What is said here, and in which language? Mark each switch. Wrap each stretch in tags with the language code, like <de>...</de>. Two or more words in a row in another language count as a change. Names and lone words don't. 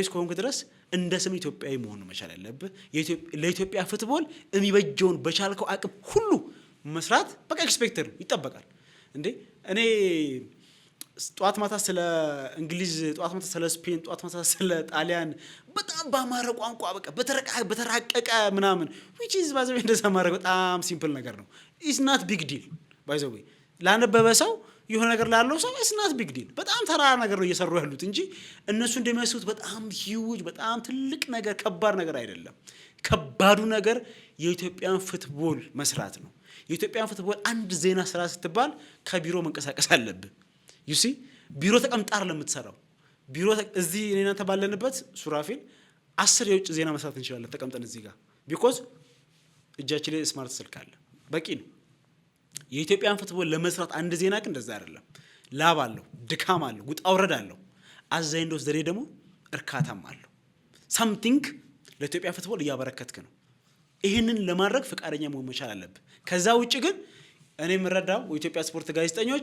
<am>እስከሆንክ ድረስ እንደ ስም ኢትዮጵያዊ መሆን መቻል ያለብህ። ለኢትዮጵያ ፉትቦል የሚበጀውን በቻልከው አቅም ሁሉ መስራት በቃ ኤክስፔክተር ይጠበቃል። እንዴ እኔ ጧት ማታ ስለ እንግሊዝ፣ ጧት ማታ ስለ ስፔን፣ ጧት ማታ ስለ ጣሊያን በጣም ባማረ ቋንቋ በቃ በተራቀቀ ምናምን</am> <en>which is by the way</en> <am>እንደዛ ማድረግ በጣም ሲምፕል ነገር ነው።</am> <en>it's not big deal by the way</en> <am>ላነበበ ሰው የሆነ ነገር ላለው ሰው</am> <en>it's not big deal</en> <am>በጣም ተራ ነገር ነው እየሰሩ ያሉት እንጂ እነሱ እንደሚያስቡት በጣም ሂውጅ በጣም ትልቅ ነገር ከባድ ነገር አይደለም። ከባዱ ነገር የኢትዮጵያን ፉትቦል መስራት ነው። የኢትዮጵያን ፉትቦል አንድ ዜና ስራ ስትባል ከቢሮ መንቀሳቀስ አለብህ።</am> <en>you see</en> <am>ቢሮ ተቀምጣር ለምትሰራው ቢሮ እዚህ እኔና ተባለንበት ሱራፌል 10 የውጭ ዜና መስራት እንችላለን ተቀምጠን እዚህ ጋር because እጃችን ላይ ስማርት ስልክ አለ በቂ ነው። የኢትዮጵያን ፉትቦል ለመስራት አንድ ዜና ግን እንደዛ አይደለም። ላብ አለው፣ ድካም አለው፣ ውጣ ውረድ አለው። አዛይንዶስ ዘሬ ደግሞ እርካታም አለው። ሳምቲንግ ለኢትዮጵያ ፉትቦል እያበረከትክ ነው። ይህንን ለማድረግ ፈቃደኛ መሆን መቻል አለብህ። ከዛ ውጭ ግን እኔ የምረዳው የኢትዮጵያ ስፖርት ጋዜጠኞች</am>